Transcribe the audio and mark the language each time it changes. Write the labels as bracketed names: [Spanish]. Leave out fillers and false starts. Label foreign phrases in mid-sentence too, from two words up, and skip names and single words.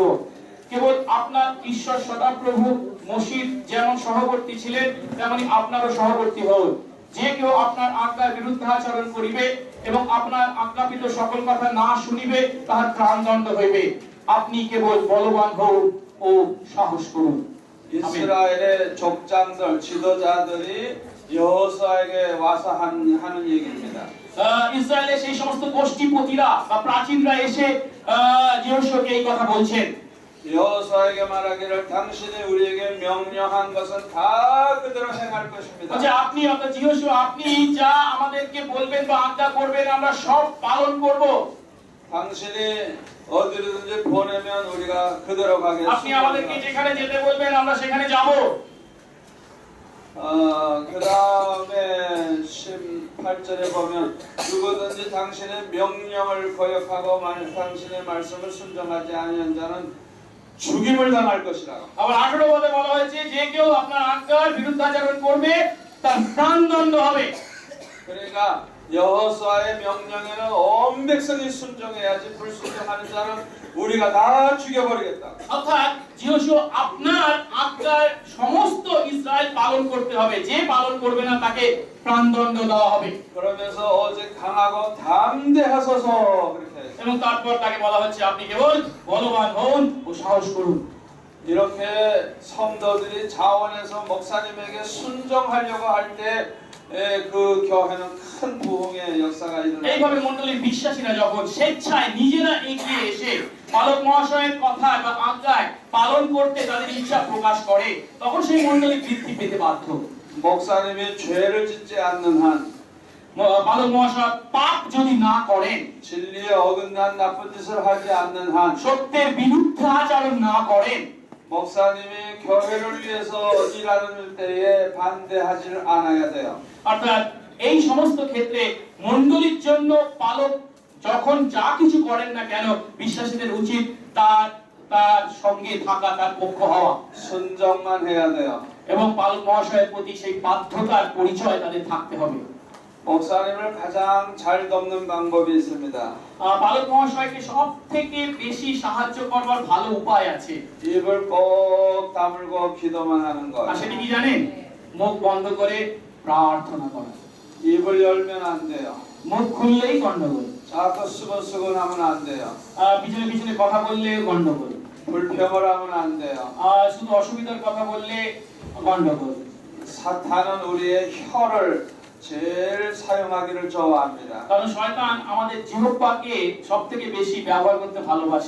[Bangla] কেবল আপনার ঈশ্বর সদাপ্রভু মোশির যেমন সহবর্তী ছিলেন তেমনি আপনারও সহবর্তী হন। যে কেউ আপনার আজ্ঞার বিরুদ্ধাচরণ করিবে এবং আপনার আজ্ঞাপিত সকল কথা না শুনিবে তাহার প্রাণদণ্ড হইবে। আপনি কেবল বলবান হন ও সাহস করুন। [Korean] 이스라엘의 족장들, 지도자들이 여호수아에게 와서 하는 얘기입니다. [Bangla] ইসরায়েলের সেই সমস্ত গোষ্ঠীপতিরা বা প্রাচীনরা এসে যিহোশুয়াকে এই কথা বলছেন। [Korean] 여호수아에게 말하기를 당신이 우리에게 명령한 것은 다 그대로 행할 것입니다. [Bangla] আচ্ছা, আপনি অর্থাৎ যিহোশুয়া আপনি যা আমাদেরকে বলবেন বা আজ্ঞা করবেন আমরা সব পালন করব। [Korean] 당신이 어디든지 보내면 우리가 그대로 [Bangla] আপনি আমাদেরকে [Korean] 가겠습니다. [Bangla] যেখানে যেতে বলবেন আমরা সেখানে যাব। [Korean] 그 다음에 18절에 보면 누구든지 당신의 명령을 거역하고 당신의 말씀을 순종하지 아니한 자는 죽임을 당할 것이라고. [Bangla] আবার 18 পদে বলা হয়েছে যে কেউ আপনার আজ্ঞার বিরুদ্ধাচরণ করবে তার প্রাণদণ্ড হবে। [Korean] 그러니까 여호수아의 명령에는 온 백성이 순종해야지 불순종하는 자는 우리가 다 죽여버리겠다. [Bangla] অর্থাৎ যিহোশুয়া আপনার আজ্ঞার সমস্ত ইসরায়েল পালন করতে হবে, যে পালন করবে না তাকে প্রাণদণ্ড দেওয়া হবে। [Korean] 그러면서 오직 강하고 담대하소서 그렇게 했어요. [Bangla] এবং তারপর তাকে বলা হচ্ছে আপনি কেবল বলবান হন ও সাহস করুন। [Korean] 이렇게 성도들이 자원해서 목사님에게 순종하려고 할 때 그 교회는 큰 부흥의 역사가 [Bangla] এইভাবে [Korean] 일어납니다. [Bangla] মণ্ডলীর বিশ্বাসীরা যখন স্বেচ্ছায় নিজেরা এগিয়ে এসে পালক মহাশয়ের কথা বা আজ্ঞায় পালন করতে তাদের ইচ্ছা প্রকাশ করে তখন সেই মণ্ডলী বৃদ্ধি পেতে বাধ্য। [Korean] 목사님이 죄를 짓지 않는 한 [Bangla] পালক মহাশয় পাপ যদি না করেন, [Korean] 진리에 어긋난 나쁜 짓을 하지 않는 한 [Bangla] সত্যের বিরুদ্ধে আচরণ না করেন, [Korean] 목사님이 교회를 위해서 일하는 때에 반대하지를 않아야 돼요. [Bangla] অর্থাৎ এই সমস্ত ক্ষেত্রে মণ্ডলীর জন্য পালক যখন যা কিছু করেন না কেন বিশ্বাসীদের উচিত তার সঙ্গে থাকা, তার পক্ষ হওয়া [Korean] 순종만 해야 돼요. [Bangla] এবং পালক মহাশয়ের প্রতি সেই বাধ্যতার পরিচয় তাদের থাকতে হবে। [Korean] 목사님을 가장 잘 돕는 방법이 있습니다. [Bangla] পালক মহাশয়কে সব থেকে বেশি সাহায্য করবার ভালো উপায় আছে। [Korean] 입을 꼭 다물고 기도만 하는 [Bangla] আর [Korean] 거예요. [Bangla] সেটা কি জানেন? মুখ বন্ধ করে প্রার্থনা করা। [Korean] 입을 열면 안 돼요. [Bangla] মুখ খুললেই গন্ডগোল, [Korean] 자꾸 수근수근 하면 안 돼요. [Bangla] পিছনে পিছনে কথা বললে গন্ডগোল, [Korean] 불평을 하면 안 돼요. [Bangla] শুধু অসুবিধার কথা বললে গন্ডগোল। [Korean] 사탄은 우리의 혀를 제일 사용하기를 좋아합니다. [Bangla] কারণ শয়তান আমাদের জিহ্বাকে সবথেকে বেশি ব্যবহার করতে ভালোবাসে।